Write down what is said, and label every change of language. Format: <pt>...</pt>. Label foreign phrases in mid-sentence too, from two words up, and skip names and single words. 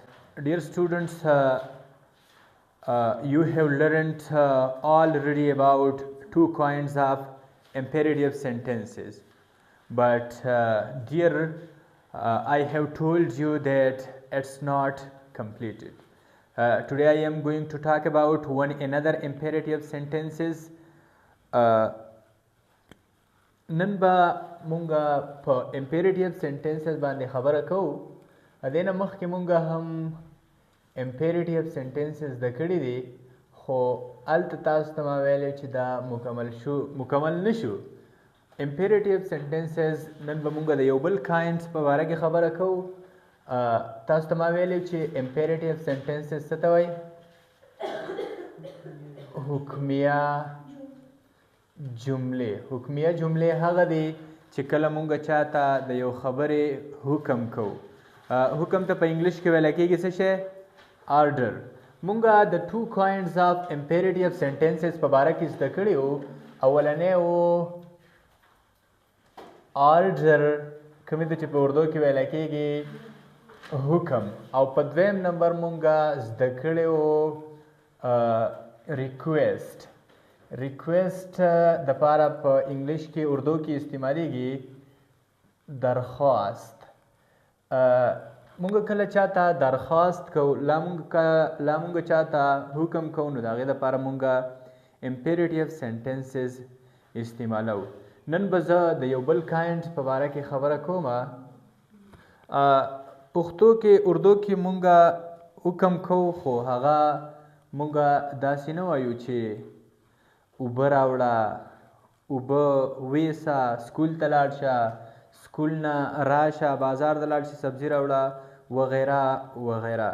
<en>Dear students, you have learned already about two kinds of imperative sentences. But dear, I have told you that it's not completed. Today I am going to talk about one another imperative sentences.</en> <ps>نن به مونږ په</ps> <en>imperative sentences</en> <ps>باندې خبره کوو. دینه مخکې مونږ هم</ps> <en>imperative sentences</en> <ps>د کړي دي، خو هلته تاسو ته ما ویلی چې دا مکمل نشو.</ps> <en>imperative sentences</en> <ps>نن به مونږ د یو بل کاینډس په باره کې خبره کوو. تاسو ته ما ویلی چې</ps> <en>imperative sentences</en> <ps>څه ته وایي؟ حکمیه جملې. حکمیه جملې هغه دي چې کله مونږ چاته د یو خبرې حکم کوو. حکم ته په انګلیش کې ویل کېږي څه شی؟ order. مونږ د</ps> <en>two kinds of imperative sentences</en> <ps>په باره کې زده کړي وو. اولنی و order، کومې ته چې په اردو کې ویل کېږي حکم، او په دویم نمبر مونږ زده کړي وو request. request دپاره په انګلیش کې اردو کې استعمالیږي درخواست. مونږ کله چاته درخواست کوو، لا مونږ چاته حکم کوو، نو د هغې دپاره مونږ</ps> <en>imperative sentences</en> <ps>استعمالوو. نن به زه د یو بل کاینډ په باره کې خبره کوم. پښتو کې اردو کې مونږ حکم کوو، خو هغه مونږ داسې نه وایو چې اوبه راوړه، اوبه ویسه، سکول ته لاړ شه، سکول نه راشه، بازار ته لاړ شه، سبزي راوړه، وغیره وغیره.</ps>